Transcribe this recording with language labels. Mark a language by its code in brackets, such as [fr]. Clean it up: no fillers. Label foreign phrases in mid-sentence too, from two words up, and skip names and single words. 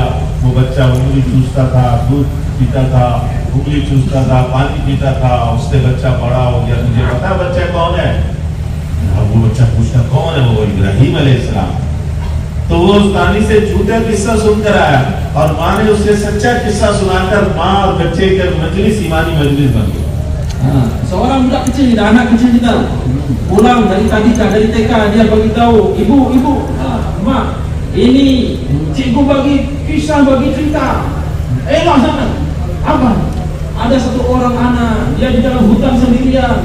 [hi] वो बच्चा उंगली चूसता था, दूध पीता था, उंगली चूसता था, पानी पीता था। उससे बच्चा बड़ा हो गया। तुझे पता है बच्चा कौन है? अब वो बच्चा पूछता कौन है? वो इब्राहिम अलैहिस्सलाम। तो वो उस्तानी से झूठा किस्सा सुनकर आया और माँ ने उससे सच्चा किस्सा सुनाकर माँ और बच्चे के मजलिस ईमानी मजलिस बन गई। [ms] Seorang budak kecil, anak kecil kita pulang dari TK, dia beritahu ibu, mak, ini cikgu bagi kisah, bagi cerita. Elah sangat. Apa? Ada satu orang anak, dia di dalam hutan sendirian.